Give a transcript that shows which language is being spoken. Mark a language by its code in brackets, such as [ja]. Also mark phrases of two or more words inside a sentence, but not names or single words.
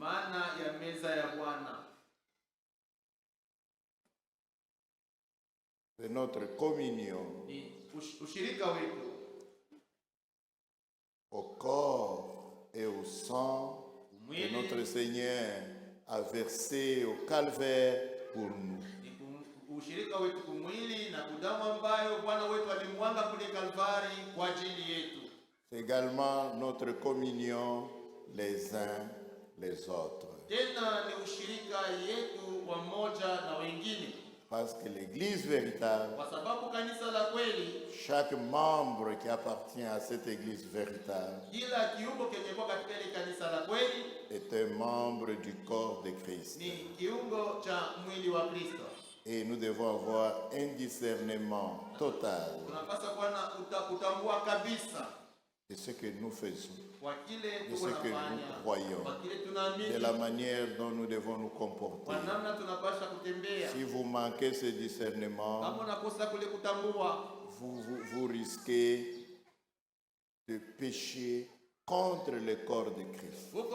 [fr] C'est notre communion au corps et au sang que notre Seigneur a versé au calvaire pour nous. [sw] ushirika wetu kumwili na damu ambayo Bwana wetu alimwanga kule Kalvari kwa ajili yetu. [fr] C'est également notre communion les uns les autres. [sw] Tena ni ushirika yetu wa moja na wengine. [fr] Parce que l'église véritable, [sw] kwa sababu kanisa la kweli, [fr] chaque membre qui appartient à cette église véritable, [sw] kila kiungo kenye kwa katika ile kanisa la kweli, [fr] est un membre du corps de Christ. [sw] Ni kiungo cha mwili wa Kristo. [fr] Et nous devons avoir un discernement total de ce que nous faisons, de ce que nous croyons, de la manière dont nous devons nous comporter. Si vous manquez ce discernement, vous risquez de pécher contre le corps de Christ.